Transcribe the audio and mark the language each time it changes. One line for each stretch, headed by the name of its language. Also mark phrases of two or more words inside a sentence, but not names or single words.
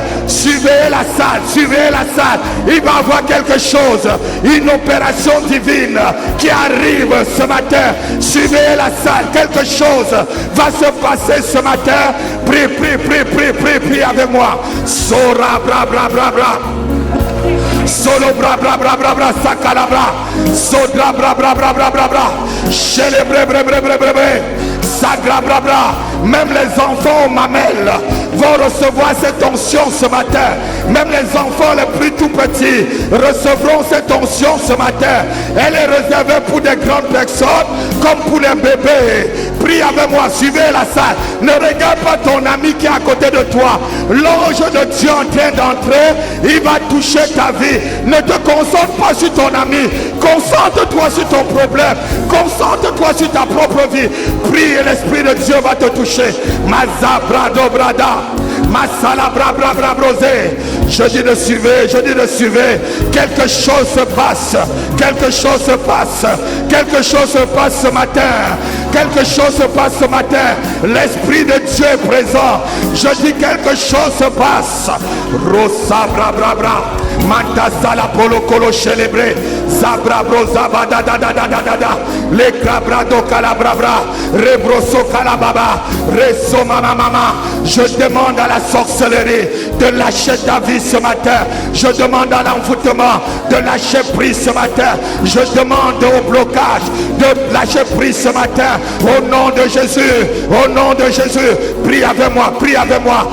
French: Suivez la salle, suivez la salle. Il va y avoir quelque chose, une opération divine qui arrive ce matin. Suivez la salle, quelque chose va se passer ce matin. Prie avec moi. Sora bra bra bra bra. Solo bra bra bra bra bra sakalabra. Sodra bra bra bra bra bra bra. Chélébré bre bre bre bre bre. Sagra bra bra. Même les enfants aux mamelles vont recevoir cette onction ce matin. Même les enfants les plus tout petits recevront cette onction ce matin. Elle est réservée pour des grandes personnes comme pour les bébés. Prie avec moi, suivez la salle. Ne regarde pas ton ami qui est à côté de toi. L'ange de Dieu en train d'entrer, il va toucher ta vie. Ne te concentre pas sur ton ami. Concentre-toi sur ton problème. Concentre-toi sur ta propre vie. Prie et l'Esprit de Dieu va te toucher. Mazabrado brada. Masala bra bra bra brosé. Je dis de suivre, je dis de suivre. Quelque chose se passe. Quelque chose se passe. Quelque chose se passe ce matin. Quelque chose se passe ce matin. L'Esprit de Dieu est présent. Je dis quelque chose se passe. Rosa bra bra bra. Manta sala polo colo célébré. Zabra brosa bada da da da da da da. Le cabrado calabra. Rebroso calababa. Reso mama mama. Je demande à la sorcellerie de lâcher ta vie ce matin. Je demande à l'envoûtement de lâcher prise ce matin. Je demande au blocage de lâcher prise ce matin. Au nom de Jésus. Au nom de Jésus. Prie avec moi. Prie avec moi.